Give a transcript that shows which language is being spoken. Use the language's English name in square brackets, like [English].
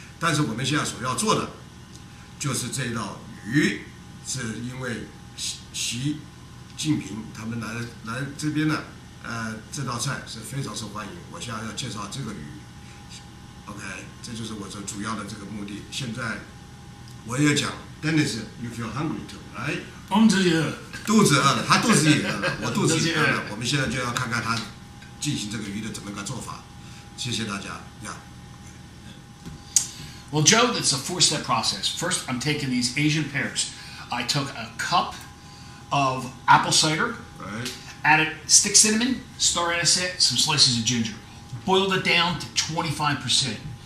[Chinese] 但是我们现在所要做的，就是这道鱼，是因为习近平他们来这边呢，这道菜是非常受欢迎。我现在要介绍这个鱼 ，OK， 这就是我这主要的这个目的。现在我也讲 [English] ，Dennis， you feel hungry too， right？ [Chinese] 我们自己饿，肚子饿了，他肚子也饿了，我肚子也饿了。我们现在就要看看他进行这个鱼的怎么个做法。谢谢大家呀。 [English] Well, Joe, it's a 4-step process. First, I'm taking these Asian pears. I took a cup of apple cider, Right. added stick cinnamon, star anisette, some slices of ginger. Boiled it down to 25%.